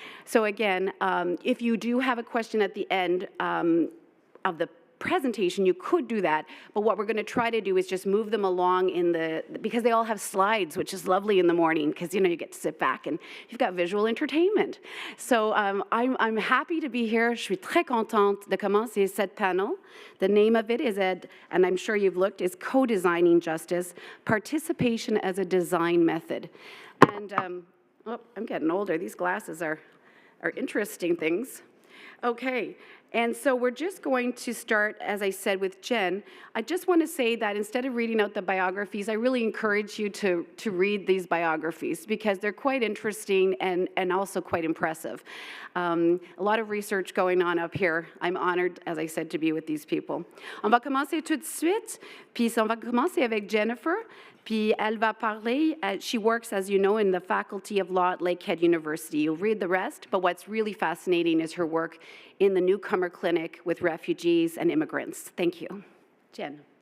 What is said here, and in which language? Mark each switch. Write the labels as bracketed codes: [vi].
[en] So again, if you do have a question at the end of the presentation, you could do that, but what we're going to try to do is just move them along because they all have slides, which is lovely in the morning, because you get to sit back and you've got visual entertainment. So I'm happy to be here. [fr] Je suis très contente de commencer cette panel. [en] The name of it is, and I'm sure you've looked, is Co-Designing Justice: Participation as a Design Method. And I'm getting older. These glasses are interesting things. Okay, and so we're just going to start, as I said, with Jen. I just want to say that instead of reading out the biographies, I really encourage you to read these biographies, because they're quite interesting and also quite impressive. A lot of research going on up here. I'm honored, as I said, to be with these people. [fr] On va commencer tout de suite, puis on va commencer avec Jennifer. Puis elle va parler, [en] she works, as you know, in the Faculty of Law at Lakehead University. You'll read the rest, but what's really fascinating is her work in the newcomer clinic with refugees and immigrants. Thank you. Jen.